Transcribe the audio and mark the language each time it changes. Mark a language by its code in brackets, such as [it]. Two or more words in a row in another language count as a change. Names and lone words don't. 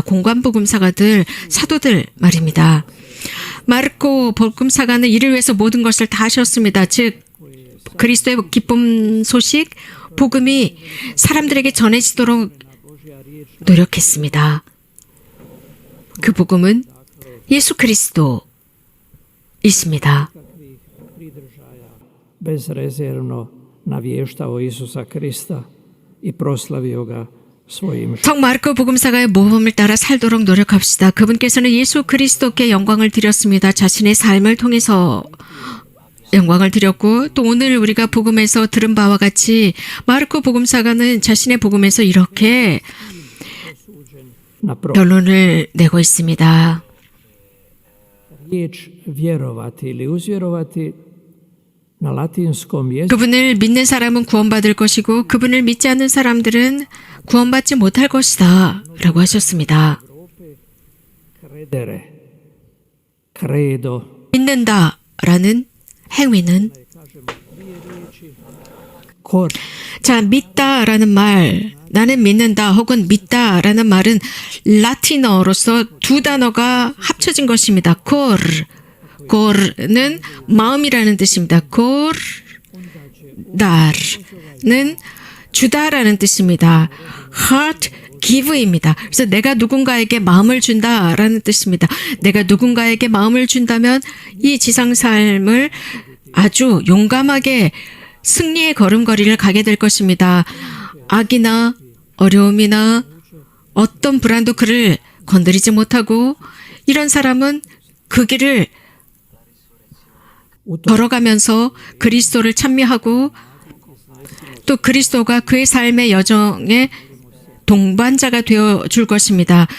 [ko] 공관 복음사가들 사도들 말입니다. 마르코 복음사가는 이를 위해서 모든 것을 다 하셨습니다. 즉 그리스도의 기쁨 소식 복음이 사람들에게 전해지도록 노력했습니다. 그 복음은 예수 그리스도 있습니다. [hr] bezrezervno navještao Isusa Krista i proslavio ga svojim [ko] 성 마르코 복음사가의 모범을 따라 살도록 노력합시다. 그분께서는 예수 그리스도께 영광을 드렸습니다. 자신의 삶을 통해서 영광을 드렸고 또 오늘 우리가 복음에서 들은 바와 같이 마르코 복음사가는 자신의 복음에서 이렇게 [hr] na [ko] 결론을 내고 있습니다. [hr] riječ vjerovati ili uzvjerovati na latinskom jeziku [ko] 그분을 믿는 사람은 구원받을 것이고 그분을 믿지 않는 사람들은 구원받지 못할 것이다 라고 하셨습니다. [la] credere, credo, [ko] 믿는다 라는 행위는 cor, 자 믿다라는 말 나는 믿는다 혹은 믿다라는 말은 라틴어로서 두 단어가 합쳐진 것입니다. 콜는 마음이라는 뜻입니다. 달은 주다라는 뜻입니다. [en] heart give입니다. [ko] 그래서 내가 누군가에게 마음을 준다라는 뜻입니다. 내가 누군가에게 마음을 준다면 이 지상 삶을 아주 용감하게 승리의 걸음걸이를 가게 될 것입니다. 악이나 어려움이나 어떤 불안도 그를 건드리지 못하고 이런 사람은 그 길을 걸어가면서 그리스도를 찬미하고 또 그리스도가 그의 삶의 여정에 동반자가 되어 줄 것입니다.